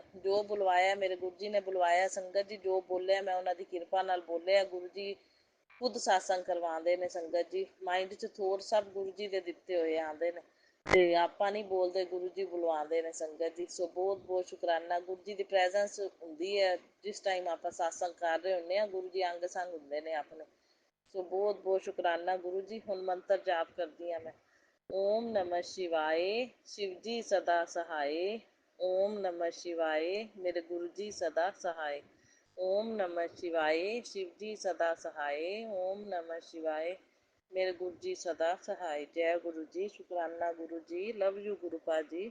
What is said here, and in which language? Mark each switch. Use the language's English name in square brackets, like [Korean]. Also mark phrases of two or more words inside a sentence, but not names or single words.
[Punjabi] ਜੋ ਬੁਲਵਾਇਆ ਮੇਰੇ ਗੁਰੂ ਜੀ ਨੇ ਬੁਲਵਾਇਆ, ਸੰਗਤ ਜੀ ਜੋ ਬੋਲਿਆ ਮੈਂ ਉਹਨਾਂ ਦੀ ਕਿਰਪਾ ਨਾਲ ਬੋਲਿਆ, ਗੁਰੂ ਜੀ ਖੁਦ ਸਤਸੰਗ ਕਰਵਾਉਂਦੇ ਨੇ ਸੰਗਤ ਜੀ, ਮਾਈਂਡ 'ਚ ਥੋਟ ਸਭ ਗੁਰੂ ਜੀ ਦੇ ਦਿੱਤੇ ਹੋਏ ਆਉਂਦੇ ਨੇ, ਤੇ ਆਪਾਂ ਨਹੀਂ ਬੋਲਦੇ, ਗੁਰੂ ਜੀ ਬੁਲਵਾਉਂਦੇ ਨੇ ਸੰਗਤ ਜੀ। ਸੋ ਬਹੁਤ ਬਹੁਤ ਸ਼ੁਕਰਾਨਾ, ਗੁਰੂ ਜੀ ਦੀ ਪ੍ਰੈਜ਼ੈਂਸ ਹੁੰਦੀ ਹੈ ਜਿਸ ਟਾਈਮ ਆਪਾਂ ਸਤਸੰਗ ਕਰ ਰਹੇ ਹੁੰਦੇ ਹਾਂ, ਗੁਰੂ ਜੀ ਅੰਗ ਸੰਗ ਹੁੰਦੇ ਨੇ ਆਪਣੇ। ਸੋ ਬਹੁਤ ਬਹੁਤ ਸ਼ੁਕਰਾਨਾ ਗੁਰੂ ਜੀ। ਹੁਣ ਮੰਤਰ ਜਾਪ ਕਰਦੀ ਹਾਂ ਮੈਂ। [Sanskrit] ॐ नमः शिवाय, [Hindi] शिव जी सदा सहाय। [Sanskrit] ओम नमः शिवाय, [Hindi] मेरे गुरु जी सदा सहाय। [Sanskrit] ओम नमः शिवाय, [Hindi] शिव जी सदा सहाय। [Sanskrit] ओम नमः शिवाय, [Hindi] मेरे गुरु जी सदा सहाय। जय गुरु जी, शुकराना गुरु जी, [English] love you [Hindi] गुरु पा जी।